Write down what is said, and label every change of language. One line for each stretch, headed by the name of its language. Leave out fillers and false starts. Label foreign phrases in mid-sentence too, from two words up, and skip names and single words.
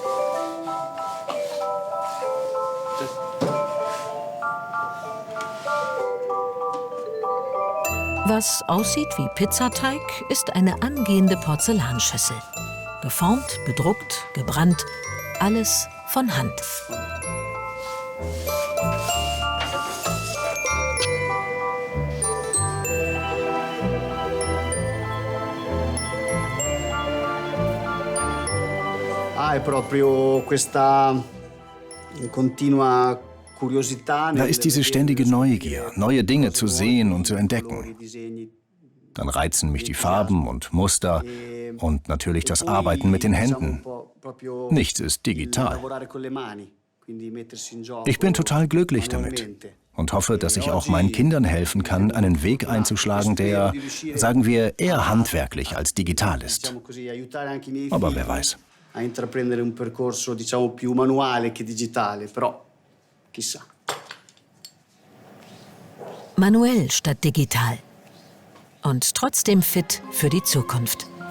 German: Was aussieht wie Pizzateig, ist eine angehende Porzellanschüssel. Geformt, bedruckt, gebrannt, alles von Hand.
Italian: È proprio questa continua.
German: Da ist diese ständige Neugier, neue Dinge zu sehen und zu entdecken. Dann reizen mich die Farben und Muster und natürlich das Arbeiten mit den Händen. Nichts ist digital. Ich bin total glücklich damit und hoffe, dass ich auch meinen Kindern helfen kann, einen Weg einzuschlagen, der, sagen wir, eher handwerklich als digital ist. Aber wer weiß.
Italian: A intraprendere un percorso, diciamo, più manuale che digitale, però chissà.
German: Manuell statt digital. Und trotzdem fit für die Zukunft.